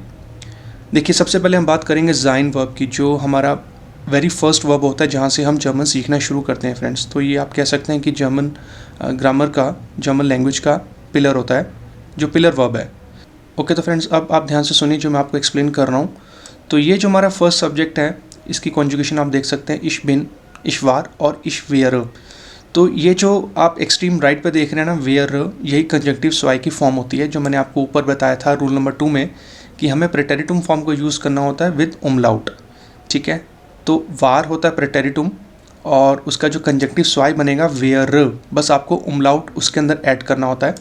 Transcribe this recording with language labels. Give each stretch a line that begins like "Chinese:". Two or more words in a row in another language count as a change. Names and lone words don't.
Hindi: देखिए, सबसे पहले हम बात करेंगे sein वर्ब की, जो हमारा
English: very first verb
Hindi: होता है जहाँ से हम जर्मन सीखना शुरू करते हैं फ्रेंड्स। तो ये आप कह सकते हैं कि
English: German grammar
Hindi: का,
English: German language
Hindi: का पिलर होता है, जो
English: pillar verb
Hindi: है। ओके, तो फ्रेंड्स अब आप ध्यान से सुनिए जो मैं आपको एक्सप्लेन कर रहा हूँ। तो ये जो हमारा
English: first subject
Hindi: है, इसकी कॉन्जुगेशन आप देख सकते हैं
German: ich bin, ich war
Hindi: और
German: ich wäre।
Hindi: तो ये जो आप
English: extreme right
Hindi: पे देख रहे हैं ना, wäre, यही
German: Konjunktiv zwei
Hindi: की फॉर्म होती है, जो मैंने आपको ऊपर बताया था
English: rule number
Hindi: 2 में कि हमें प्रेटेरिटुम फॉर्म को यूज़ करना होता है विद umlaut। ठीक है, तो वार होता है प्रेटेरिटुम और उसका जो
German: Konjunktiv zwei
Hindi: बनेगा wäre, बस आपको umlaut उसके अंदर ऐड करना होता है।